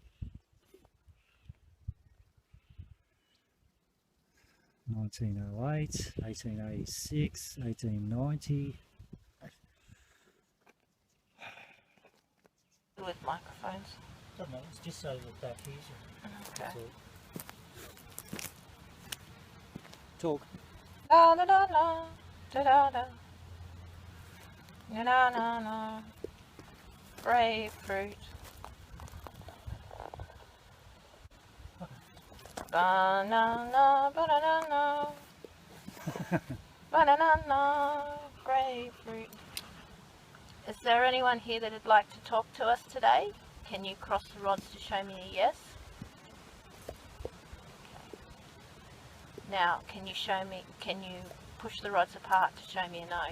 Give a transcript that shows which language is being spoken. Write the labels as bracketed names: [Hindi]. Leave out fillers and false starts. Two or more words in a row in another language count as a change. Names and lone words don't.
[English] (1908), 1886, 1890. With microphones. Doesn't matter, it's just so that back easier. Okay. Talk. La la la la, da da da. Na na na na. Grapefruit. Banana, banana, banana, grapefruit. Is there anyone here that would like to talk to us today? Can you cross the rods to show me a yes? Okay. Now, can you push the rods apart to show me a no?